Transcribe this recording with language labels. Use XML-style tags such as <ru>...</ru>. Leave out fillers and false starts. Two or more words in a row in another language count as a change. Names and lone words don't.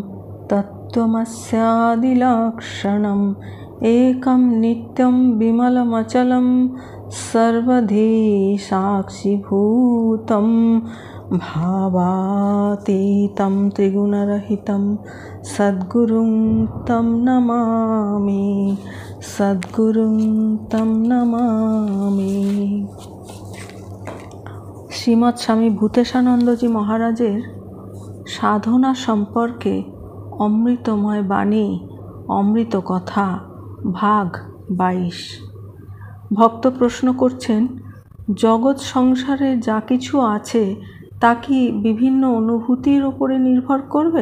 <sa>तत्त्वमस्यादिलक्षणम् एकं नित्यं विमलमचलं सर्वधी साक्षिभूतं भावातीतं त्रिगुणरहितं सद्गुरुं तं नमामि, सद्गुरुं तं नमामि।</sa> <bn>শ্রীমৎ স্বামী ভূতেশানন্দজি মহারাজের সাধনা সম্পর্কে অমৃতময় বাণী, অমৃত কথা, ভাগ 22। ভক্ত প্রশ্ন করছেন, জগৎ সংসারে যা কিছু আছে তা কি বিভিন্ন অনুভূতির উপরে নির্ভর করবে?</bn>